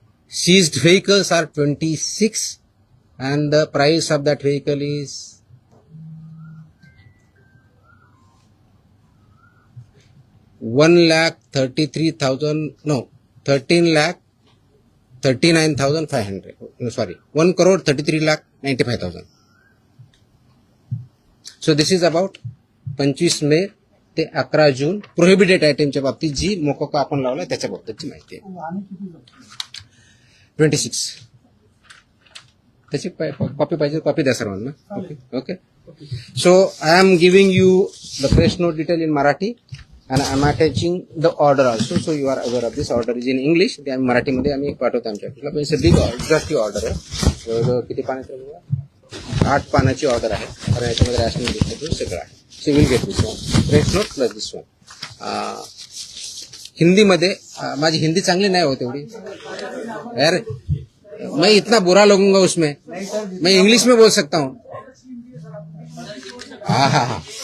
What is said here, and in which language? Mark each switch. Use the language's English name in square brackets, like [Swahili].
[English] Seized vehicles are 26 and the price of that vehicle is 13,39,500. Sorry, 1,33,95,000. So this is about [Marathi] 25 मे ते 11 जून prohibited आयटमच्या बाबतीत जी मोकोका आपण लावला त्याच्या बाबतीतची माहिती आहे. 26. त्याची कॉपी पाहिजे, कॉपी द्या सर्वांना. [English] Okay. So I am giving you the press note detail in Marathi and I'm attaching the order also, so you are aware of this. Order is in English. [Marathi] ते आम्ही मराठीमध्ये आम्ही पाठवतो आमच्या ऑफिसला. पण बिग ऑर्डर ऑर्डर आहे. जवळजवळ किती पानाची आहे? 8 पानाची ऑर्डर आहे. कारण याच्यामध्ये रॅशनिंग डिस्ट्रीब्यूशन सगळं आहे. [English] So you will get this one. Rest note plus this one. [Marathi] हिंदीमध्ये माझी हिंदी चांगली नाही होत एवढी यार, [Hindi] मैं इतना बुरा लगूंगा उसमें, मैं इंग्लिश में बोल सकता हूँ. हाँ.